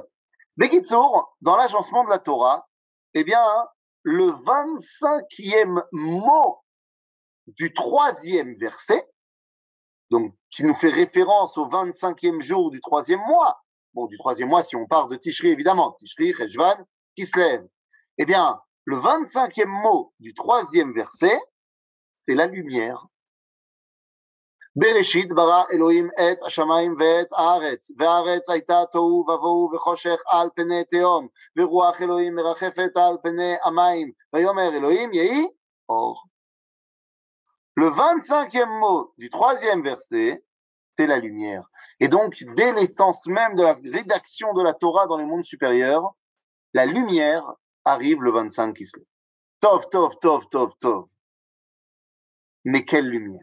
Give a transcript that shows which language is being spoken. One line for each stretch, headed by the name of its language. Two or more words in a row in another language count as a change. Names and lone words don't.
French: Bekitsour, dans l'agencement de la Torah, eh bien, le 25e mot du 3e verset, donc qui nous fait référence au 25e jour du 3e mois, bon, du 3e mois si on part de Tishri évidemment, Tishri, Cheshvan, qui se lève, eh bien, le 25e mot du 3e verset, c'est la lumière.
Hebrew: בראשית ברא אלהים את השמיים ואת הארץ, והארץ הייתה תוהו ובוהו וחושך על פני תהום, ורוח אלוהים מרחפת על פני המים, ויאמר אלוהים יהי אור.
French: Le 25e mot du 3e verset, c'est la lumière. Et donc, dès l'essence même de la rédaction de la Torah dans les mondes supérieurs, la lumière arrive le 25 qui se lève.
Hebrew: טוב, טוב, טוב, טוב, טוב.
French: Mais quelle lumière?